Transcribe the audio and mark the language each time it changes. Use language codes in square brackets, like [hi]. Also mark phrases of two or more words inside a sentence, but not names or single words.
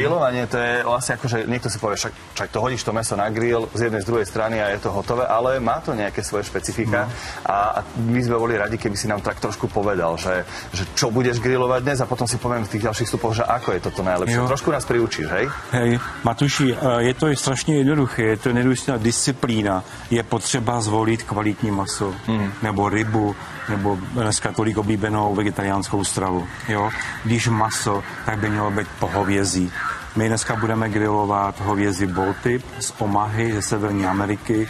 [sk] Grilovanie, to je vlastne akože niekto si povie, však to hodíš to mäso na grill z jednej z druhej strany a je to hotové, ale má to nejaké svoje špecifika. A my sme boli radi, keby si nám tak trošku povedal, že čo budeš grilovať dnes a potom si poviem v tých ďalších vstupoch, že ako je toto najlepšie. Jo. Trošku nás priučíš, hej? [cs] Hej, Matuši, je to strašně jednoduché, je to nedůstojná disciplína. Je potřeba zvolit kvalitní maso, nebo rybu, nebo dneska tolik oblíbenou vegetariánskou stravu. Jo? Když maso, tak by mělo být pohovězí. My dneska budeme grilovat hovězí Baltip z Omahy, ze Severní Ameriky.